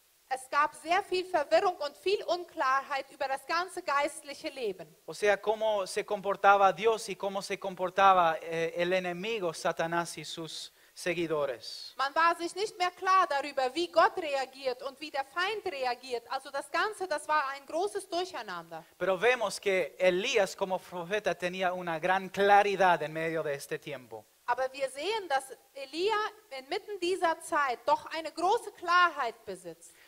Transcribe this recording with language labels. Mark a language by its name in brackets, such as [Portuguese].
[German] Es gab sehr viel Verwirrung und viel Unklarheit über das ganze geistliche Leben. [Spanish] O sea, cómo se comportaba Dios y cómo se comportaba el enemigo, Satanás y sus seguidores. [German] Man war sich nicht mehr klar darüber, wie Gott reagiert und wie der Feind reagiert. Also das Ganze, das war ein großes Durcheinander. [Spanish] Pero vemos que Elías como profeta tenía una gran claridad en medio de este tiempo. [German] Aber wir sehen, dass Elia inmitten dieser Zeit doch eine große Klarheit besitzt.